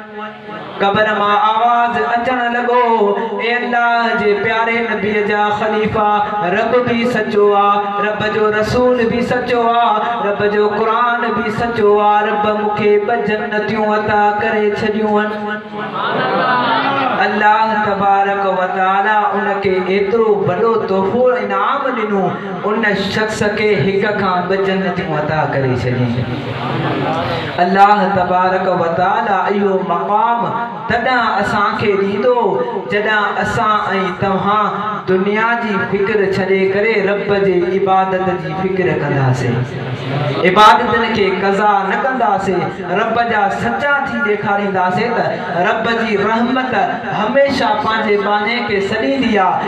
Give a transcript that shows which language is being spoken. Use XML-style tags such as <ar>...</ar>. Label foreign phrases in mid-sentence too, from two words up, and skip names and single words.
<sd>क़बर मां आवाज़ अचण लॻो ए अल्लाह जे प्यारे नबीअ जा ख़लीफ़ा रब भी सचो आहे, रब जो रसूल भी सचो आहे, रब जो क़ुरान भी सचो आहे। रब मूंखे ॿ जन्नतियूं अता करे छॾियूं आहिनि। अल्लाह</sd> <ar>تبارك وتعالى</ar> <sd>उनखे एतिरो वॾो तोहफ़ो इनाम ॾिनो उन शख़्स खे हिक खां ॿ जन्नतियूं अता करे छॾियूं। अल्लाह</sd> <ar>تبارك وتعالى</ar> <sd>इहो मक़ाम तॾहिं असांखे ॾींदो जॾहिं असां ऐं तव्हां दुनिया जी फ़िक्र छॾे करे रब जे इबादत जी फ़िक्र कंदासीं, इबादतनि खे क़ज़ा न कंदासीं, रब जा सचा थी ॾेखारींदासीं त रब जी रहमत हमेशा पंहिंजे बाने खे सॾींदी आहे।</sd>